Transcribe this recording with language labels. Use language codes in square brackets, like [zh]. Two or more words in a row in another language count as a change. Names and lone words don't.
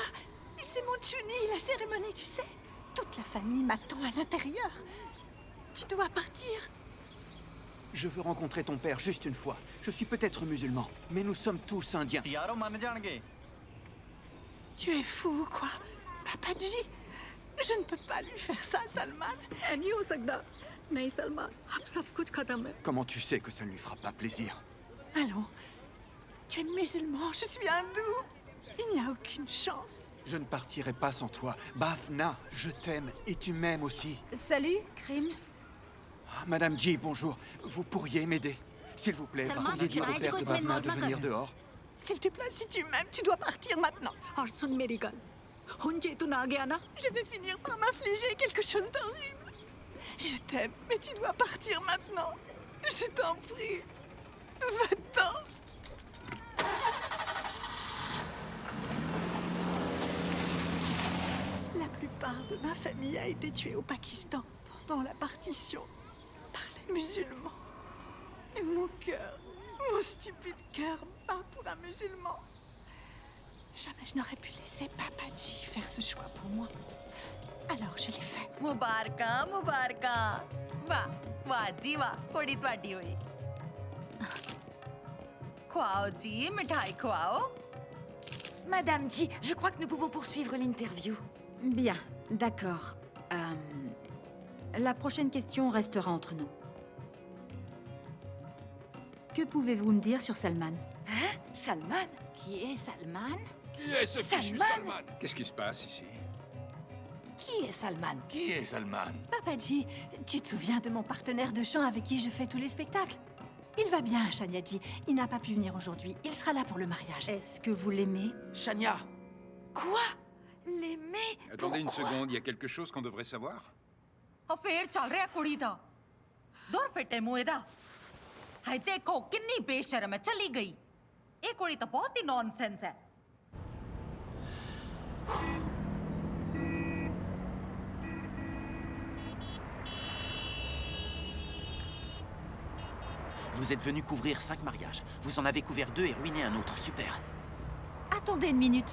[fr] Mais c'est mon Tchouni, la cérémonie, tu sais. Toute la famille m'attend à l'intérieur. Tu dois partir. Je veux rencontrer ton père juste une fois. Je suis peut-être musulman, mais nous sommes tous indiens. Tu es fou, quoi? Papaji, je ne peux pas lui faire ça, Salman. [hi] नहीं हो सकता नहीं सलमा अब सब कुछ खत्म है [fr] Comment tu sais que ça ne lui fera pas plaisir? Allons. Tu es musulman, je suis hindou. Il n'y a aucune chance. Je ne partirai pas sans toi. Bhavna, je t'aime et tu m'aimes aussi. Salut, Krim. Ah, Madame Ji, bonjour. Vous pourriez m'aider? S'il vous plaît, vous Salman, pourriez tu dire au m'as dit père qu'on de se met Bhavna de de l'autre venir côté. dehors? S'il te plaît, si tu m'aimes, tu dois partir maintenant. [pa] ਔਰ ਸੁਣ ਮੇਰੀ ਗੱਲ ਹੁਣ ਜੇ ਤੂੰ ਨਾ ਗਿਆ ਨਾ [fr] Je vais finir par m'infliger quelque chose d'horrible. Je t'aime, mais tu dois partir maintenant. Je t'en prie. Va-t'en. La plupart de ma famille a été tuée au Pakistan pendant la partition par les musulmans. Et mon stupide cœur bat pour un musulman. Jamais je n'aurais pu laisser Papaji faire ce choix pour moi. Alors je l'ai fait. [pa] ਮੁਬਾਰਕਾਂ ਮੁਬਾਰਕਾਂ ਵਾਹ ਜੀ ਵਾਹ ਕੁੜੀ ਤੁਹਾਡੀ ਹੋਈ ਖੁਆਓ ਜੀ ਮਿਠਾਈ ਖੁਆਓ [fr] Madame Ji, je crois que nous pouvons poursuivre l'interview. Bien, d'accord. La prochaine question restera entre nous. Que pouvez-vous me dire sur Salman? Hein? Salman? Qui est Salman? Qui est ce fichu Salman? Qu'est-ce qui se passe ici? Qui est Salman? Qui est Salman? Papaji, tu te souviens de mon partenaire de chant avec qui je fais tous les spectacles? Il va bien, Shaniaji. Il n'a pas pu venir aujourd'hui. Il sera là pour le mariage. Est-ce que vous l'aimez? Shania! Quoi? L'aimer? Attendez une seconde, il y a quelque chose qu'on devrait savoir? [pa] ਅਫੇਅਰ ਚੱਲ ਰਿਹਾ ਕੁੜੀ ਦਾ ਦੂਰ ਫਿੱਟੇ ਮੂੰਹ ਦਾ [hi] हाय देखो कितनी बेशर्म है चली गई ये कुड़ी तो बहुत ही नॉनसेंस है [fr] Vous êtes venu couvrir 5 mariages. Vous en avez couvert 2 et ruiné un autre. Super. Attendez une minute.